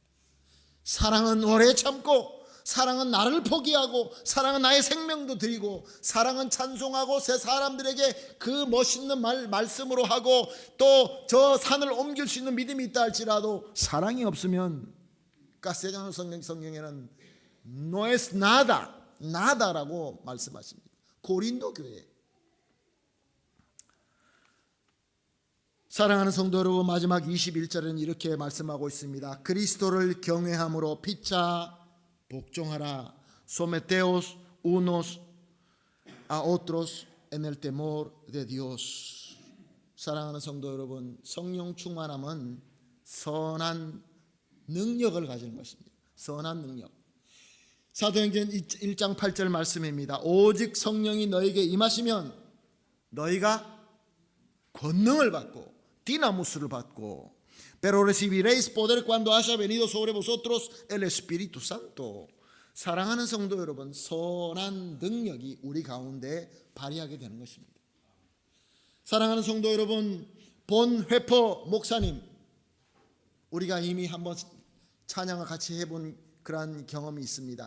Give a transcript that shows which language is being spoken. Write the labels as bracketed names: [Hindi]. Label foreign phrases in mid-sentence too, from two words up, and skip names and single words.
[Korean] 사랑은 오래 참고, 사랑은 나를 포기하고, 사랑은 나의 생명도 드리고, 사랑은 찬송하고 새 사람들에게 그 멋있는 말씀으로 하고, 또 저 산을 옮길 수 있는 믿음이 있다 할지라도 사랑이 없으면 까세자노 성경에는 [Spanish] no es nada, [Korean] nada라고 말씀하십니다. 고린도 교회. 사랑하는 성도 여러분, 마지막 21절에는 이렇게 말씀하고 있습니다. 그리스도를 경외함으로 피차 복종하라. [Spanish] Someteos unos a otros en el temor de Dios. [Korean] 사랑하는 성도 여러분, 성령 충만함은 선한 능력을 가지는 것입니다. 선한 능력. 사도행전 1장 8절 말씀입니다. 오직 성령이 너에게 임하시면 너희가 권능을 받고 디나무스를 받고, [Spanish] pero recibiréis poder cuando haya venido sobre vosotros el Espíritu Santo. [Korean] 사랑하는 성도 여러분, 선한 능력이 우리 가운데 발휘하게 되는 것입니다. 사랑하는 성도 여러분, 본 회포 목사님, 우리가 이미 한번 찬양을 같이 해본 그러한 경험이 있습니다.